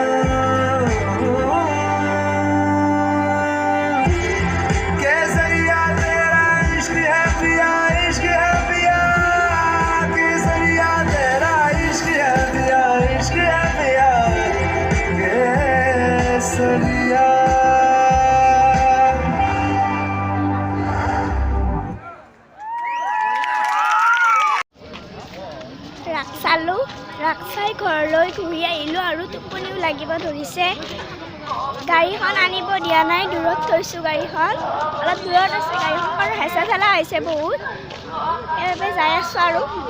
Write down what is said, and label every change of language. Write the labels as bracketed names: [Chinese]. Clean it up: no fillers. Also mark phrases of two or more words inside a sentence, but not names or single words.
[Hindi] केसरिया तेरा इश्क है पिया केसरिया तेरा इश्क है पिया केसरिया [Assamese] ৰাস চালোঁ ৰাস চাই ঘৰলৈ ঘূৰি আহিলোঁ আৰু টোপনিও লাগিব ধৰিছে গাড়ীখন আনিব দিয়া নাই দূৰত থৈছোঁ গাড়ীখন অলপ দূৰত আছে গাড়ীখন আৰু হেঁচা ঠেলা হৈছে বহুত সেইবাবে যাই আছোঁ আৰু